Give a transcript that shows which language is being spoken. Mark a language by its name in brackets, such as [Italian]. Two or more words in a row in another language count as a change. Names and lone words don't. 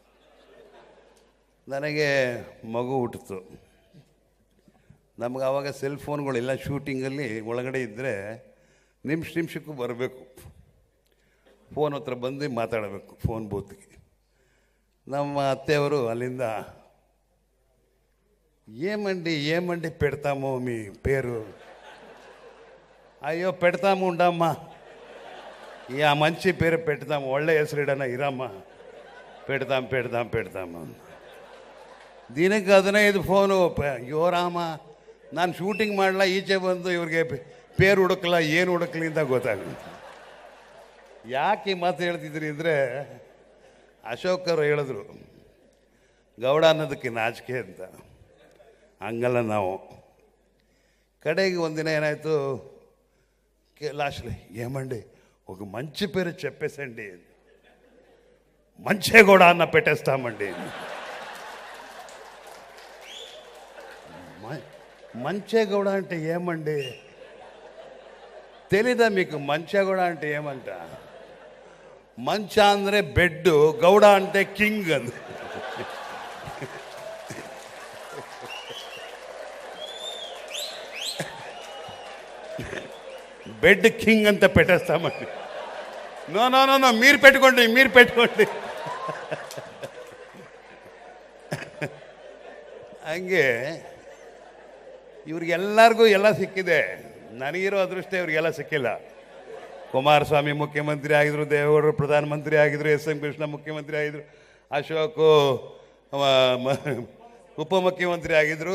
[Kannada] ನನಗೆ ಮಗು ಹುಟ್ಟಿತು. ನಮಗೆ ಆವಾಗ ಸೆಲ್ ಫೋನ್ಗಳಿಲ್ಲ. ಶೂಟಿಂಗಲ್ಲಿ ಒಳಗಡೆ ಇದ್ದರೆ ನಿಮಿಷಕ್ಕೂ ಬರಬೇಕು, ಫೋನ್ ಹತ್ರ ಬಂದು ಮಾತಾಡಬೇಕು ಫೋನ್ ಬೂತ್ಗೆ. ನಮ್ಮ ಅತ್ತೆಯವರು ಅಲ್ಲಿಂದ [Telugu] ఏమండి పెడతాము మీ పేరు? అయ్యో పెడతాము ఉండమ్మా, ఆ మంచి పేరు పెడతాము, [Kannada] ಒಳ್ಳೆ ಹೆಸರಿಡೋಣ ಇರಮ್ಮ, పెడతాము. ದಿನಕ್ಕೆ 15 ಫೋನು. ಅಯ್ಯೋ ರಾಮ, ನಾನು ಶೂಟಿಂಗ್ ಮಾಡಲ್ಲ, ಈಚೆ ಬಂದು ಇವ್ರಿಗೆ ಪೇರು ಹುಡುಕಲ್ಲ, ಏನು ಹುಡುಕಲಿ ಅಂತ ಗೊತ್ತಾಗುತ್ತೆ. ಯಾಕೆ ಈ ಮಾತು ಹೇಳ್ತಿದ್ರಿ ಅಂದರೆ, ಅಶೋಕ್ ಅವರು ಹೇಳಿದ್ರು ಗೌಡ ಅನ್ನೋದಕ್ಕೆ ನಾಚಿಕೆ ಅಂತ. ಹಂಗಲ್ಲ ನಾವು. ಕಡೆಗೆ ಒಂದಿನ ಏನಾಯಿತು, [Telugu] లాస్ట్లీ ఏమండి ఒక మంచి పేరు చెప్పేసండి, మంచేగౌడ అన్న పెట్టేస్తామండి. మంచేగౌడ అంటే ఏమండి తెలీదా మీకు? మంచేగౌడ అంటే ఏమంట? [Kannada] ಮಂಚ ಅಂದರೆ ಬೆಡ್ಡು, ಗೌಡ అంటే ಕಿಂಗ್ ಅಂದ. [English] bed king [Telugu] అంతా పెట్టేస్తామండి. నో మీరు పెట్టుకోండి. [Kannada] ಹಂಗೆ ಇವ್ರಿಗೆಲ್ಲರಿಗೂ ಎಲ್ಲ ಸಿಕ್ಕಿದೆ. ನನಗಿರೋ ಅದೃಷ್ಟ ಇವ್ರಿಗೆಲ್ಲ ಸಿಕ್ಕಿಲ್ಲ. ಕುಮಾರಸ್ವಾಮಿ ಮುಖ್ಯಮಂತ್ರಿ ಆಗಿದ್ರು, ದೇವೇಗೌಡರು ಪ್ರಧಾನಮಂತ್ರಿ ಆಗಿದ್ರು, ಎಸ್.ಎಂ. ಕೃಷ್ಣ ಮುಖ್ಯಮಂತ್ರಿ ಆಗಿದ್ರು, ಅಶೋಕು ಉಪಮುಖ್ಯಮಂತ್ರಿ ಆಗಿದ್ರು.